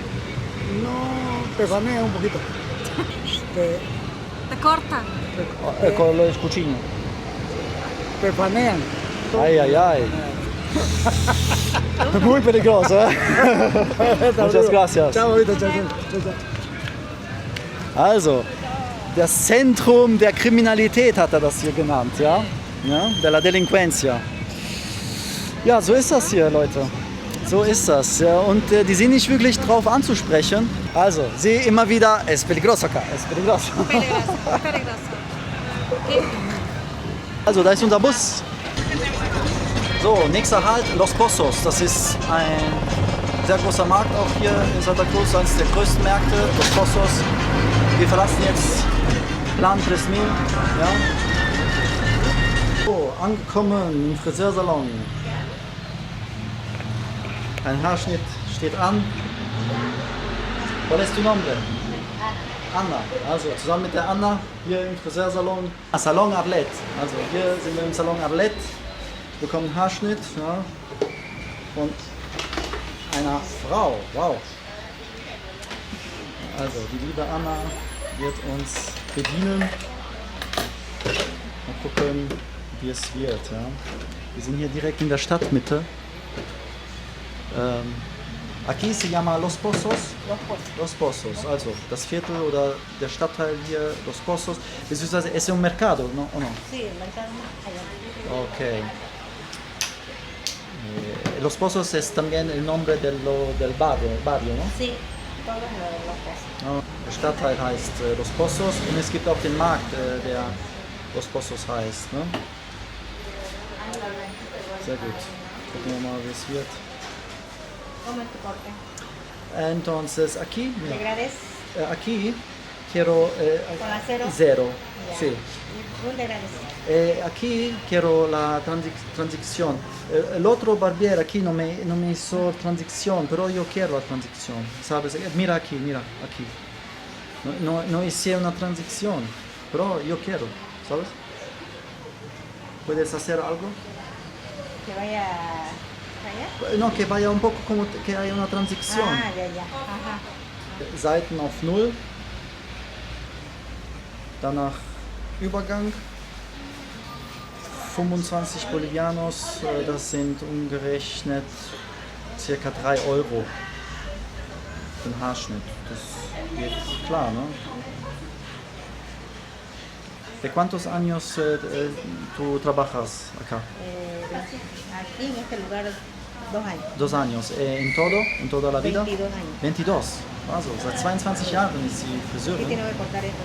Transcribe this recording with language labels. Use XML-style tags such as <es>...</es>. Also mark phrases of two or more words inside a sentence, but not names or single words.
<es>No, te fanean un poquito. Te cortan. Con los cuchillos. Te fanean. Ay, ay, ay. Muy peligroso, ¿eh? Muchas gracias. Ciao, Vito, ciao, ciao.</es> <de>Also, das Zentrum der Kriminalität hat er das hier genannt, ja? Ja?</de> <es>De la delinquencia.</es> <de>Ja, so ist das hier, Leute. So ist das. Ja. Und die sind nicht wirklich drauf anzusprechen. Also, sie immer wieder,</de> <es>es peligroso acá, es peligroso. Peligroso.</es> <de>Also, da ist unser Bus. So, nächster Halt, Los Pozos. Das ist ein sehr großer Markt auch hier in Santa Cruz, eines der größten Märkte, Los Pozos. Wir verlassen jetzt Plan 3000. Ja. So, angekommen im Friseursalon. Ein Haarschnitt steht an.</de> <es>¿Cuál es tu nombre? Anna.</es> <de>Also zusammen mit der Anna hier im Friseursalon. Salon Arlet. Also hier sind wir im Salon Arlet. Wir bekommen einen Haarschnitt, ja, von einer Frau. Wow. Also die liebe Anna wird uns bedienen. Mal gucken, wie es wird. Ja. Wir sind hier direkt in der Stadtmitte.</de> <es>Aquí se llama Los Pozos. Los Pozos,</es> <de>also das Viertel oder der Stadtteil hier,</de> <es>Los Pozos. Beziehungsweise es un mercado, ¿no? ¿O no? Sí, el mercado allá. Ok. Los Pozos es también el nombre del barrio, ¿no? Sí, todo es lo de Los Pozos. No,</es> <de>der Stadtteil heißt Los Pozos und es gibt auch den Markt, der Los Pozos heißt. Ne? Sehr gut. Gucken wir mal, wie es wird.</de> <es>¿Cómo es tu corte? Entonces aquí, ¿De mira, grades? aquí quiero ¿Con la cero? cero, Ya. sí. ¿Y un de grades? Aquí quiero la transición. El otro barbier aquí no me hizo transición, pero yo quiero la transición, ¿sabes? Mira aquí, aquí. No hice una transición, pero yo quiero, ¿sabes? ¿Puedes hacer algo? Que vaya No, que vaya un poco como que haya una transición. Ah, ya, ya. Ajá.</es> <de>Seiten auf 0. Danach Übergang. 25 Bolivianos, das sind umgerechnet ca. 3 Euro für den Haarschnitt. Das geht klar, ne?</de> <es>¿De cuántos años tú trabajas acá? Aquí en este lugar 2 años. 2 años. ¿En toda la vida? 22 años. 22.</es> <de>Also, seit 22 Jahren ist sie</de> <es>¿Qué</es> <de>Friseurin.</de> <es>tiene que cortar esto?</es>